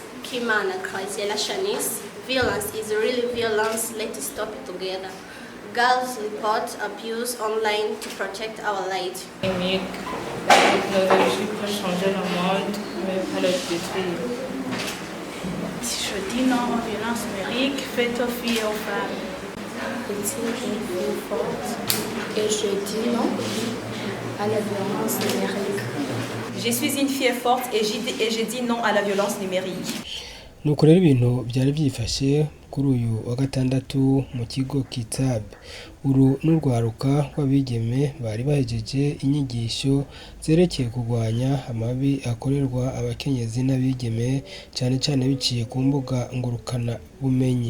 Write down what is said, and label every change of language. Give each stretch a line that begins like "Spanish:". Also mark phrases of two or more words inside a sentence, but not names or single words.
English: Kimana Kraisela Shanice. Violence is really violence. Let's stop it together. Girls report abuse online to protect our lives.
French: La technologie peut changer le monde, mais pas le détruire. Je dis non aux violences numériques faites aux filles et aux femmes. Je suis une fille forte et je dis non à la violence numérique. Je suis une fille forte et je dis non à la violence numérique.
Rundi: Nuko rero ibintu byari byifashe kuri uyu wa gatandatu mu kigo Kitab. Uru n'urwaruka rw'abigeme bari bahejeje inyigisho zerekeye kurwanya amabi akorerwa abakenyezi n'abigeme cyane cyane biciye ku mbuga ngurukana bumenyi.